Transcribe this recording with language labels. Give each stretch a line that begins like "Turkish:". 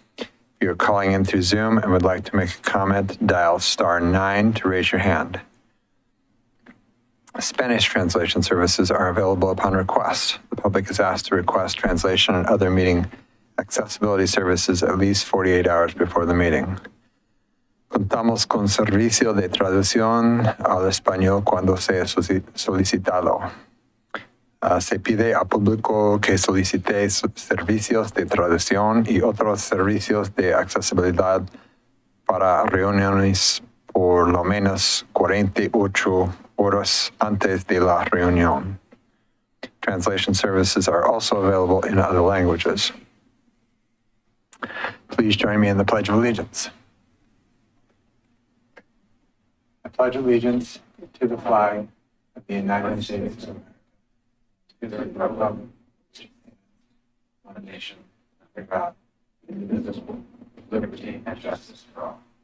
English: If you're calling in through Zoom and would like to make a comment, dial *9 to raise your hand. Spanish translation services are available upon request. The public is asked to request translation and other meeting accessibility services at least 48 hours before the meeting.
Spanish: Contamos con servicio de traducción al español cuando sea solicitado. Se pide al público que solicite servicios de traducción y otros servicios de accesibilidad para reuniones por lo menos 48 horas antes de la reunión.
English: Translation services are also available in other languages. Please join me in the Pledge of Allegiance. I pledge allegiance to the flag of the United States of America, to the republic, one nation, under God, indivisible, with liberty and justice for all.